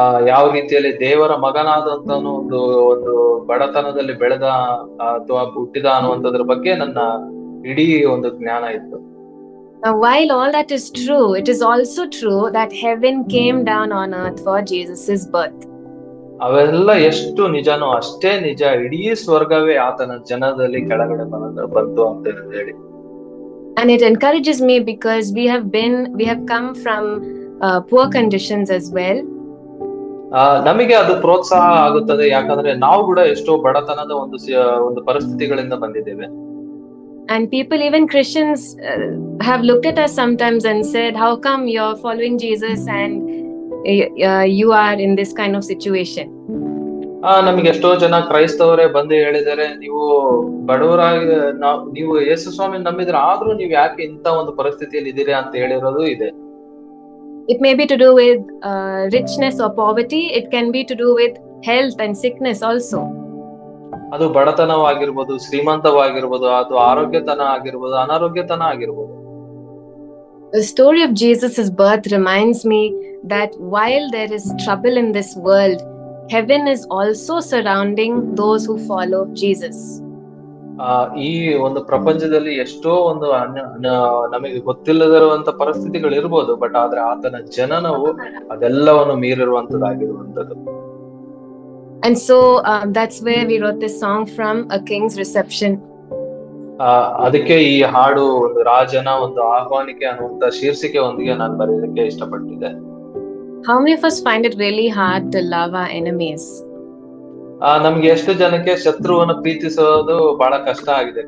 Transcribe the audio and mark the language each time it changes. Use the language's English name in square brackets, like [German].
[Kannada] ಯಾವ ರೀತಿಯಲ್ಲಿ ದೇವರ ಮಗನಾದಂತನು ಒಂದು ಬಡತನದಲ್ಲಿ ಬೆಳೆದ ಅಥವಾ ಹುಟ್ಟಿದ ಅನ್ನುವಂಥದ್ರ ಬಗ್ಗೆ ನನ್ನ ಇಡೀ ಒಂದು ಜ್ಞಾನ ಇತ್ತು. [English] Now, while all that is true, it is also true that heaven came down on earth for Jesus's birth. [Kannada] ಅವೆಲ್ಲ ಎಷ್ಟು ನಿಜನೋ ಅಷ್ಟೇ ನಿಜ, ಇಡೀ ಸ್ವರ್ಗವೇ ಆತನ ಜನದಲ್ಲಿ ಕೆಳಗಡೆ ಬಂತು ಅಂತ ಹೇಳಿ. [English] And it encourages me because we have come from poor conditions as well. [Kannada] ನಮಗೆ ಅದು ಪ್ರೋತ್ಸಾಹ ಆಗುತ್ತದೆ, ಯಾಕಂದ್ರೆ ನಾವು ಕೂಡ ಎಷ್ಟೋ ಬಡತನದ ಒಂದು ಪರಿಸ್ಥಿತಿಗಳಿಂದ ಬಂದಿದ್ದೇವೆ. [English] And people, even Christians, have looked at us sometimes and said, how come you're following Jesus and you are in this kind of situation? [Kannada] ನಮಗೆ ಎಷ್ಟೋ ಜನ ಕ್ರೈಸ್ತವರೇ ಬಂದು ಹೇಳಿದರೆ, ನೀವು ಬಡವರಾಗಿ ನೀವು ಯೇಸು ಸ್ವಾಮಿ ನಂಬಿದ್ರೆ ಆದ್ರೂ ನೀವು ಯಾಕೆ ಇಂತ ಒಂದು ಪರಿಸ್ಥಿತಿಯಲ್ಲಿ ಇದ್ದೀರಾ ಅಂತ ಹೇಳಿರೋದು ಇದೆ. [English] It may be to do with richness or poverty. It can be to do with health and sickness also. [Kannada] ಅದು ಬಡತನವಾಗಿರ್ಬೋದು, ಶ್ರೀಮಂತವಾಗಿರ್ಬೋದು, ಅದು ಆರೋಗ್ಯತನ ಆಗಿರ್ಬೋದು, ಅನಾರೋಗ್ಯತನ ಆಗಿರ್ಬೋದು. [English] The story of Jesus' birth reminds me that while there is trouble in this world, heaven is also surrounding those who follow Jesus. [Kannada] ಈ ಒಂದು ಪ್ರಪಂಚದಲ್ಲಿ ಎಷ್ಟೋ ಒಂದು ನಮಗೆ ಗೊತ್ತಿಲ್ಲದಿರುವಂತ ಪರಿಸ್ಥಿತಿಗಳು ಇರ್ಬೋದು, ಬಟ್ ಆದ್ರೆ ಆತನ ಜನನವು ಅದೆಲ್ಲವನ್ನು ಮೀರಿರುವಂತದ್ದಾಗಿರುವಂತದ್ದು. [English] And so that's where we wrote this song from, A King's Reception. [Kannada] ಅದಕ್ಕೆ ಈ ಹಾಡು ಒಂದು ರಾಜನ ಒಂದು ಆಹ್ವಾನಿಕೆ ಅನ್ನುವಂತ ಶೀರ್ಷಿಕೆ ಒಂದಿಗೆ ನಾನು ಬರೆಯೋದಕ್ಕೆ ಇಷ್ಟಪಟ್ಟಿದ್ದೆ. [English] How many of us find it really hard to love our enemies? [Kannada] ನಮ್ಗೆ ಎಷ್ಟು ಜನಕ್ಕೆ ಶತ್ರುವನ್ನ ಪ್ರೀತಿಸೋದು ಬಹಳ ಕಷ್ಟ ಆಗಿದೆ?